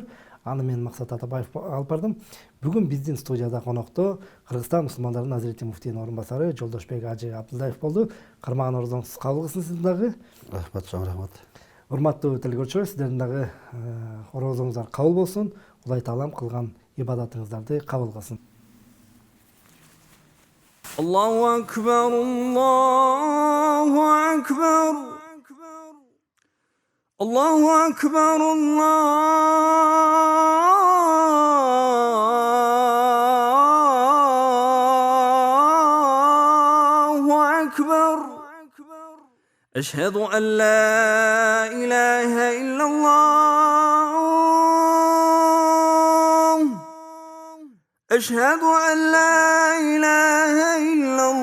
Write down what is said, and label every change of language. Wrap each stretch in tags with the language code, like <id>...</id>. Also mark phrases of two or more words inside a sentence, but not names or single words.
<ky>Аны мен Максат Атабаев алып бардым. Бүгүн биздин студияда конокто Кыргызстан мусулмандарынын Азирети муфтийинин орун басары Жолдошбек ажы Абдулдаев болду. Кармаган орозоңуз кабыл кылсын сиздин дагы. Рахмат, чоң рахмат. Урматтуу телекөрүүчүлөр, сиздердин дагы орозоңуздар кабыл болсун. Кудай Таалам кылган ибадатыңыздарды кабыл кылсын.</ky> <ar>الله أكبر، الله أكبر. الله أكبر, أكبر أشهد أن لا إله إلا الله أشهد أن لا إله إلا</ar>